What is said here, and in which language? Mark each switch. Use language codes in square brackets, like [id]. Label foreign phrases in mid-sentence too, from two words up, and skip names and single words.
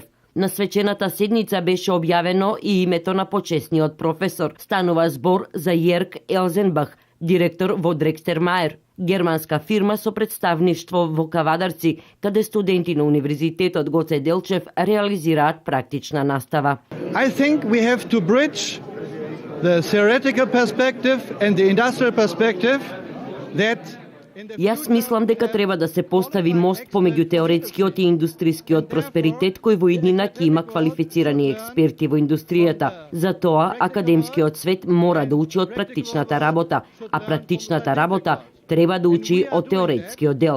[mk] На свечената седница беше објавено и името на почесниот професор. Станува збор за Јерк Елзенбах, директор во Дрекстермаер, германска фирма со представништво во Кавадарци, каде студенти на Универзитетот Гоце Делчев реализираат практична настава. [en] I think we have to bridge the theoretical perspective and the industrial perspective that [mk] Јас мислам дека треба да се постави мост помеѓу теоретскиот и индустрискиот просперитет кој во иднина ќе има квалифицирани експерти во индустријата. Затоа академскиот свет мора да учи од практичната работа, а практичната работа треба да учи од теоретскиот дел.